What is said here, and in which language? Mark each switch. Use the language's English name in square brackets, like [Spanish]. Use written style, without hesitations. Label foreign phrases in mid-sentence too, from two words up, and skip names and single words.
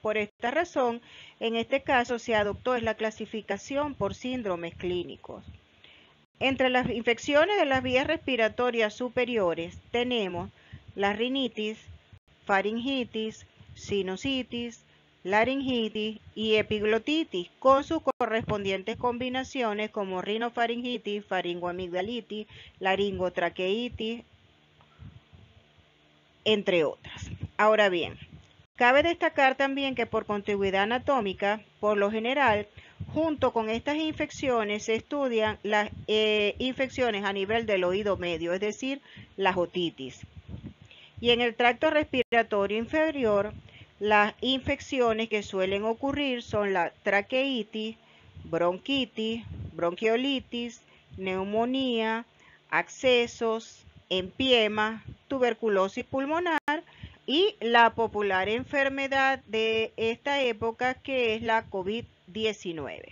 [Spanish] Por esta razón, en este caso se adoptó la clasificación por síndromes clínicos. Entre las infecciones de las vías respiratorias superiores tenemos la rinitis, faringitis, sinusitis, laringitis y epiglotitis, con sus correspondientes combinaciones como rinofaringitis, faringoamigdalitis, laringotraqueitis, entre otras. Ahora bien, cabe destacar también que por contigüidad anatómica, por lo general, junto con estas infecciones se estudian las infecciones a nivel del oído medio, es decir, las otitis. Y en el tracto respiratorio inferior, las infecciones que suelen ocurrir son la traqueitis, bronquitis, bronquiolitis, neumonía, abscesos, empiema, tuberculosis pulmonar y la popular enfermedad de esta época que es la COVID-19.